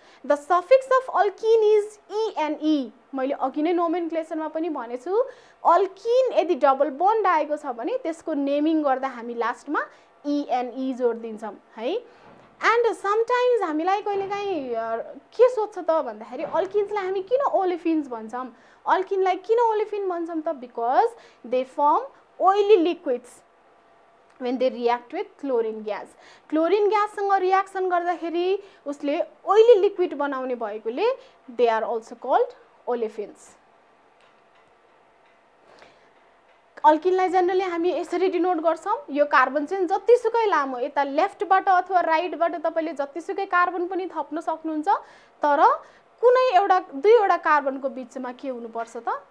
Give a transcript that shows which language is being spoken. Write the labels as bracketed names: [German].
[English] The suffix of alkene is ENE। [Nepali] मैले अघि नै नोमेनक्लेचरमा पनि भनेछु, अल्किन यदि डबल बन्ड आएको छ भने त्यसको नेमिङ गर्दा हामी लास्टमा ENE जोड दिन्छौं है। एन्ड समटाइम्स हामीलाई कहिलेकाहीँ के सोध्छ त भन्दाखेरि अल्किन्सलाई हामी किन ओलेफिन्स भन्छौं? अल्किनलाई किन ओलेफिन भन्छौं त? [English] Because they form oily liquids when they react with chlorine gas. [Nepali] Chlorine ग्याससँग reaction गर्दाखेरि उसले ओइली लिक्विड बनाउने भएकोले [English] they are also called olefins. [Nepali] अल्किनलाई generally हामी यसरी डिनोट गर्छौं। यो कार्बन चाहिँ जतिसुकै लामो यता लेफ्टबाट अथवा राइटबाट तपाईले जतिसुकै कार्बन पनि थप्न सक्नुहुन्छ, तर कुनै एउटा दुईवटा कार्बनको बीचमा के हुनुपर्छ त?